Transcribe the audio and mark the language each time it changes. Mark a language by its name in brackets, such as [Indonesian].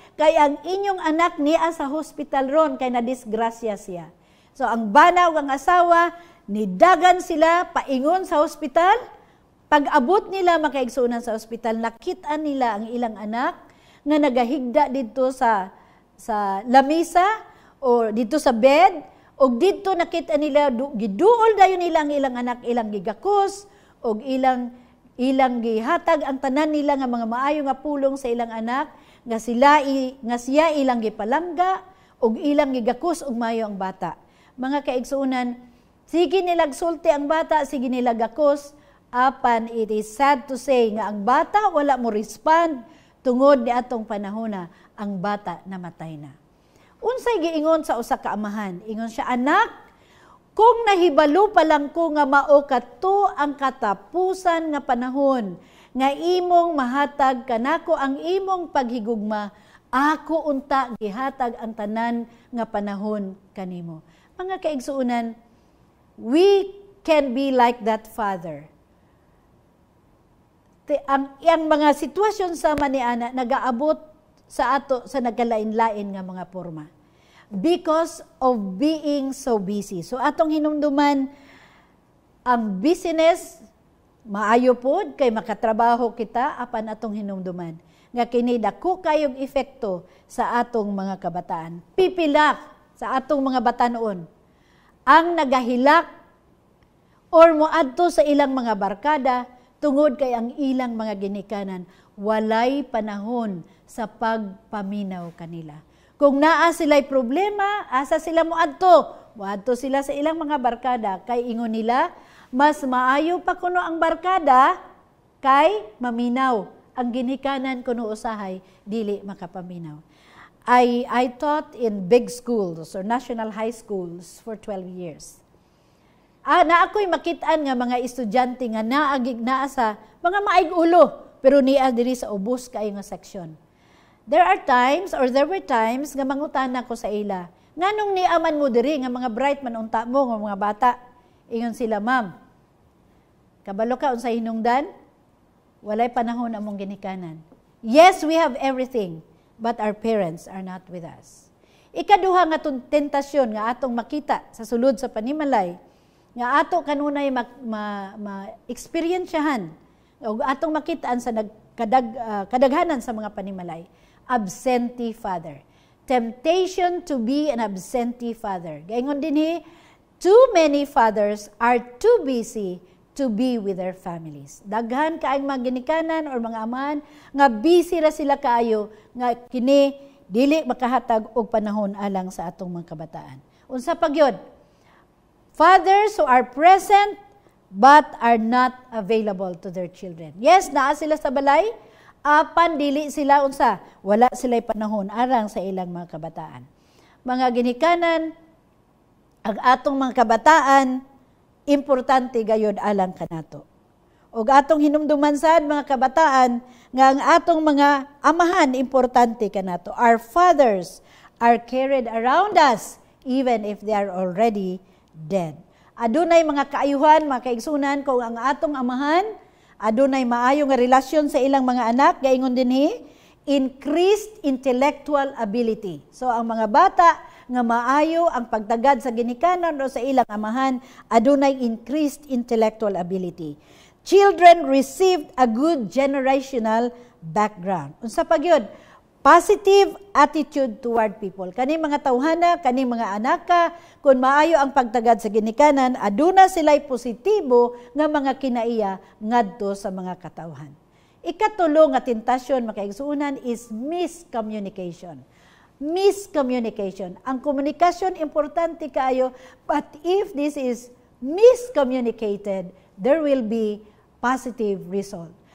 [Cebuano] Kay ang inyong anak niya sa hospital ron, kay nadisgrasya siya." So ang bana ug ang asawa, nidagan sila paingon sa hospital. Pag-abot nila makaigsunan sa hospital, nakita nila ang ilang anak nga nagahigda dito sa lamisa o dito sa bed. Og dito nakita nila, giduol dayon nila ang ilang anak, ilang gigakos, og ilang gihatag ang tanan nila nga mga maayo nga pulong sa ilang anak, nga siya ilang gipalangga, og ilang gigakos og maayo ang bata. Mga kaigsuonan, sige nilag sulti ang bata, sige nilag gakos, apan [English] it is sad to say [Cebuano] nga ang bata wala mo respond tungod ni atong panahona, ang bata namatay na. Unsay giingon sa usa ka amahan? Ingon siya, "Anak, kung nahibalo pa lang ko nga mao kadto ang katapusan nga panahon nga imong mahatag kanako ang imong paghigugma, ako unta gihatag ang tanan nga panahon kanimo." Mga kaigsuonan, [English] we can be like that father. [Cebuano] Ang mga sitwasyon sa maniana nagaabot sa ato sa nagkalain-lain nga mga porma. [English] Because of being so busy. [Cebuano] So atong hinumduman, ang business, maayo pod kay makatrabaho kita, apan atong hinumduman. Nga kini dako kayong epekto sa atong mga kabataan. Pipilak sa atong mga batanon. Ang nagahilak or moadto sa ilang mga barkada, tungod kay ang ilang mga ginikanan, walay panahon sa pagpaminaw kanila. Kung naa sila'y problema, asa sila moadto? Moadto sila sa ilang mga barkada, kay ingon nila, mas maayo pa kuno ang barkada, kay maminaw. Ang ginikanan kuno usahay, dili makapaminaw. [English] I taught in big schools or national high schools for 12 years. [Cebuano] Na ako'y makitaan nga mga estudyante nga naa sa mga maayg ulo, pero niya diri sa ubos kayo nga seksyon. [English] There were times [Cebuano] nga mangutana ko sa ila, nganong niaman mo diri nga mga bright man unta mo nga mga bata? Ingon sila, "Ma'am, kabalo ka unsay hinungdan? Walay panahon among ginikanan. [English] Yes, we have everything, but our parents are not with us." [Cebuano] Ikaduha nga tentasyon nga atong makita sa sulod sa panimalay, nga ato kanunay ma-experiensyahan o atong makitaan sa kadaghanan sa mga panimalay. [English] Absentee father. Temptation to be an absentee father. [Cebuano] Gaingon dinhi, [English] too many fathers are too busy to be with their families. [Cebuano] Daghan kaayong mga ginikanan or mga amahan nga busy ra sila kaayo nga kini dili makahatag og panahon alang sa atong mga kabataan. Unsa pa gyud? [English] Fathers who are present but are not available to their children. Yes, [Cebuano] naa sila sa balay, apan dili sila unsa, wala sila'y panahon arang sa ilang mga kabataan. Mga ginikanan, ang atong mga kabataan, importante gayud alang kanato. Og atong hinumduman sad mga kabataan nga ang atong mga amahan importante kanato. [English] Our fathers are carried around us even if they are already dead. [Cebuano] Adunay mga kaayuhan, mga kaigsunan kung ang atong amahan adunay maayo nga relasyon sa ilang mga anak, gaingon dinhi [English] increased intellectual ability. [Cebuano] So ang mga bata nga maayo ang pagtagad sa ginikanan o sa ilang amahan, adunay [English] increased intellectual ability. Children received a good generational background. [Cebuano] Unsa pa gyud? [English] Positive attitude toward people. [Cebuano] Kani mga tawhana, kani mga anaka, kung maayo ang pagtagad sa ginikanan, aduna sila'y positibo nga mga kinaiya ngadto sa mga katawhan. Ikatulo nga tentasyon makaigsuunan is miscommunication. [English] Miscommunication. [Cebuano] Ang komunikasyon importante kaayo, [English] but if this is miscommunicated, there will be positive result.